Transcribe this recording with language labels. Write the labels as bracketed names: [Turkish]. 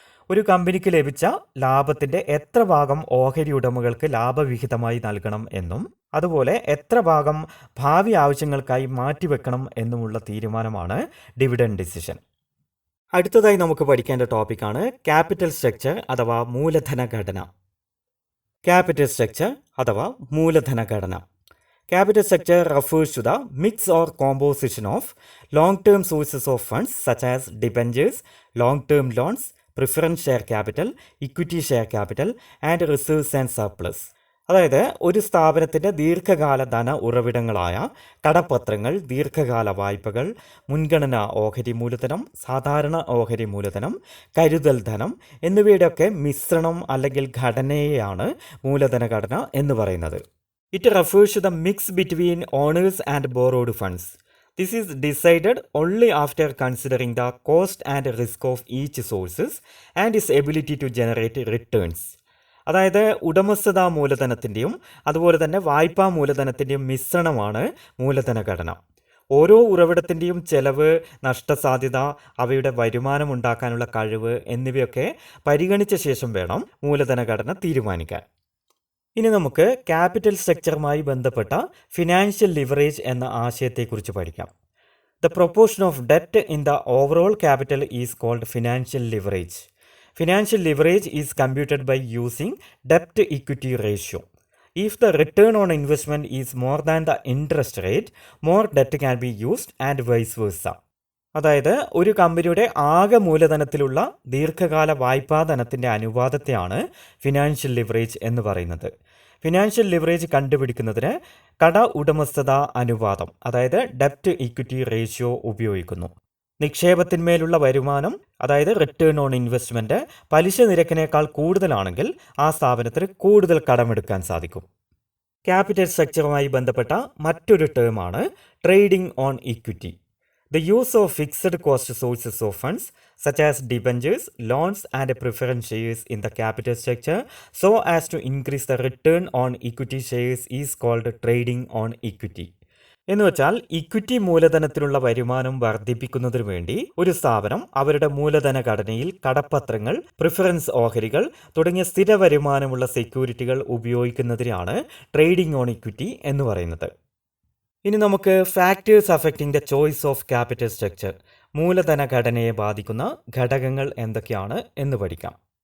[Malayalam] ഒരു കമ്പനിക്ക് ലഭിച്ച ലാഭത്തിൻ്റെ എത്ര ഭാഗം ഓഹരി ഉടമകൾക്ക് ലാഭവിഹിതമായി നൽകണം എന്നും അതുപോലെ എത്ര ഭാഗം ഭാവി ആവശ്യങ്ങൾക്കായി മാറ്റിവെക്കണം എന്നുമുള്ള തീരുമാനമാണ് ഡിവിഡൻഡ് ഡിസിഷൻ. അടുത്തതായി നമുക്ക് പഠിക്കേണ്ട ടോപ്പിക്കാണ് ക്യാപിറ്റൽ സ്ട്രക്ചർ അഥവാ മൂലധന ഘടന. ക്യാപിറ്റൽ സ്ട്രക്ചർ അഥവാ മൂലധന ഘടന. [English] Capital structure refers to the mix or composition of long-term sources of funds such as debentures, long-term loans, preference share capital, equity share capital and reserves and surplus. [Malayalam] അതായത് ഒരു സ്ഥാപനത്തിൻ്റെ ദീർഘകാല ധന ഉറവിടങ്ങളായ കടപ്പത്രങ്ങൾ, ദീർഘകാല വായ്പകൾ, മുൻഗണനാ ഓഹരി മൂലധനം, സാധാരണ ഓഹരി മൂലധനം, കരുതൽ ധനം എന്നിവയുടെയൊക്കെ മിശ്രണം അല്ലെങ്കിൽ ഘടനയെയാണ് മൂലധന ഘടന എന്ന് പറയുന്നത്. [English] It refers to the mix between owners and borrowed funds. This is decided only after considering the cost and risk of each sources and its ability to generate returns. [Malayalam] അതായത് ഉടമസ്ഥതാ മൂലധനത്തിൻ്റെയും അതുപോലെ തന്നെ വായ്പാ മൂലധനത്തിൻ്റെയും മിശ്രണമാണ് മൂലധന ഘടന. ഓരോ ഉറവിടത്തിൻ്റെയും ചെലവ്, നഷ്ടസാധ്യത, അവയുടെ വരുമാനം ഉണ്ടാക്കാനുള്ള കഴിവ് എന്നിവയൊക്കെ പരിഗണിച്ച ശേഷം വേണം മൂലധന ഘടന തീരുമാനിക്കാൻ. ഇനി നമുക്ക് ക്യാപിറ്റൽ സ്ട്രക്ചറുമായി ബന്ധപ്പെട്ട ഫിനാൻഷ്യൽ ലിവറേജ് എന്ന ആശയത്തെക്കുറിച്ച് പഠിക്കാം. [English] The proportion of debt in the overall capital is called financial leverage. Financial leverage is computed by using debt-equity ratio. If the return on investment is more than the interest rate, more debt can be used and vice versa. [Malayalam] അതായത് ഒരു കമ്പനിയുടെ ആകെ മൂലധനത്തിലുള്ള ദീർഘകാല വായ്പാ ധനത്തിൻ്റെ അനുപാതത്തെയാണ് financial leverage എന്ന് പറയുന്നത്. Financial leverage കണ്ടുപിടിക്കുന്നതിന് കട ഉടമസ്ഥത അനുപാതം, അതായത് ഡെപ്റ്റ് ഇക്വിറ്റി റേഷ്യോ ഉപയോഗിക്കുന്നു. നിക്ഷേപത്തിന്മേലുള്ള വരുമാനം, അതായത് റിട്ടേൺ ഓൺ ഇൻവെസ്റ്റ്മെൻറ്റ്, പലിശ നിരക്കിനേക്കാൾ കൂടുതലാണെങ്കിൽ ആ സ്ഥാപനത്തിന് കൂടുതൽ കടമെടുക്കാൻ സാധിക്കും. ക്യാപിറ്റൽ സ്ട്രക്ചറുമായി ബന്ധപ്പെട്ട മറ്റൊരു ടേമാണ് trading on equity. [English] The use of fixed cost sources of funds such as debentures, loans and preference shares in the capital structure so as to increase the return on equity shares is called trading on equity. [Malayalam] എന്ന് വെച്ചാൽ equity മൂലധനത്തിനുള്ള വരുമാനം വർദ്ധിപ്പിക്കുന്നതിനു വേണ്ടി ഒരു സ്ഥാപനം അവരുടെ മൂലധന ഘടനയിൽ കടപ്പത്രങ്ങൾ, preference ഓഹരികൾ തുടങ്ങിയ സ്ഥിര വരുമാനമുള്ള സെക്യൂരിറ്റികൾ ഉപയോഗിക്കുന്നതിനാണ് ട്രേഡിംഗ് ഓൺ ഇക്വിറ്റി എന്ന് പറയുന്നത്. ഇനി നമുക്ക് [English] factors affecting the choice of capital structure, [Malayalam] മൂലധന ഘടനയെ ബാധിക്കുന്ന ഘടകങ്ങൾ എന്തൊക്കെയാണ് എന്ന് പഠിക്കാം.